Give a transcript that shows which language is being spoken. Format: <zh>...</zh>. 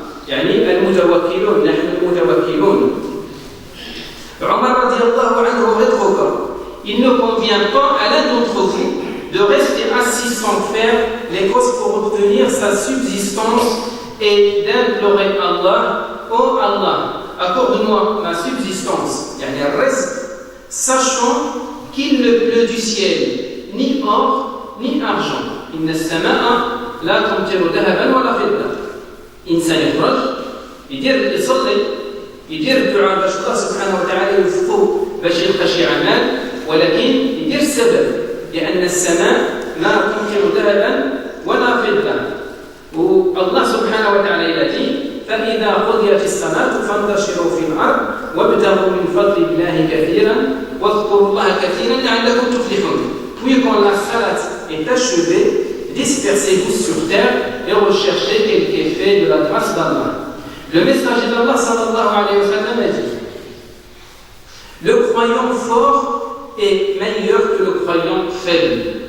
<ar>Yani al-mutawakkilun, nahnu al-mutawakkilun.</ar> <fr>Omar radiallahu anhu rétorqua: il ne convient pas à l'un d'entre vous de rester assis sans faire les causes pour obtenir sa subsistance et d'implorer Allah: oh Allah, accorde-moi ma subsistance, yani al-rizq, sachant qu'il ne pleut du ciel ni or ni argent.</fr> <ar>Inna as-samaa la tumtiru dhahaban wala fidda. إنسان يخرج يصلي يدير الدعاء باش الله سبحانه وتعالى يوفقه باش يلقى شي عمل ولكن يدير السبب لأن السماء لا تمطر ذهبا ولا فضة والله سبحانه وتعالى يأتي فإذا قضيت الصلاة فانتشروا في الأرض وابتغوا من فضل الله كثيرا واذكروا الله كثيرا لعلكم تفلحون.</ar> <fr>Puis quand la salat est achevée, dispersez-vous sur terre et recherchez quelque effet de la grâce d'Allah. Le messager d'Allah sallallahu alayhi wa sallam a dit: le croyant fort est meilleur que le croyant faible.</fr>